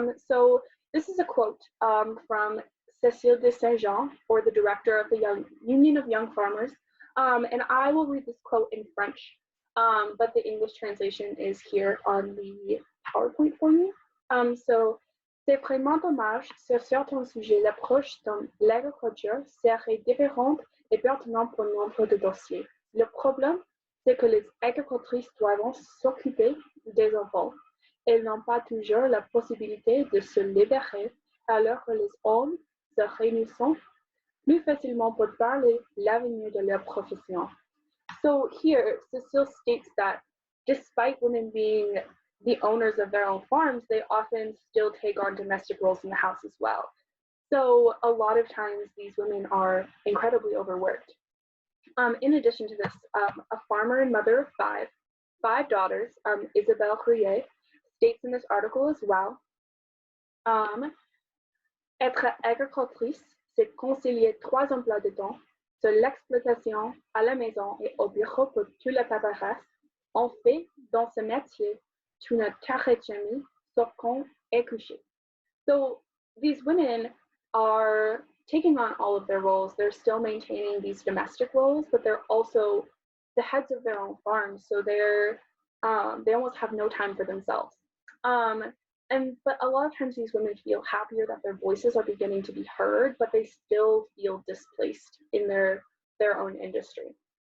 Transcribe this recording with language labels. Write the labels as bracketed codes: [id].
[en] So this is a quote from Cécile de Saint-Jean, or the director of the Union of Young Farmers, and I will read this quote in French, but the English translation is here on the PowerPoint for me. So [fr] C'est vraiment dommage, sur certains sujets, l'approche dans l'agriculture serait différente et pertinente pour nombre de dossiers. Le problème, c'est que les agricultrices doivent s'occuper des enfants. Elles n'ont pas toujours la possibilité de se libérer, alors que les hommes se réunissent plus facilement pour parler l'avenir de leur profession. [en] So here, Cecile states that despite women being the owners of their own farms, they often still take on domestic roles in the house as well. So a lot of times these women are incredibly overworked. In addition to this, a farmer and mother of five daughters, Isabelle Courier, states in this article as well, [fr] être agricultrice, c'est concilier trois emplois de temps, sur l'exploitation à la maison et au bureau pour tout le paperasse. En fait, dans ce métier, tu ne t'arrêtes jamais, sauf qu'on est couché. [en] So these women are taking on all of their roles. They're still maintaining these domestic roles, but they're also the heads of their own farms. So they almost have no time for themselves. But a lot of times these women feel happier that their voices are beginning to be heard, but they still feel displaced in their own industry.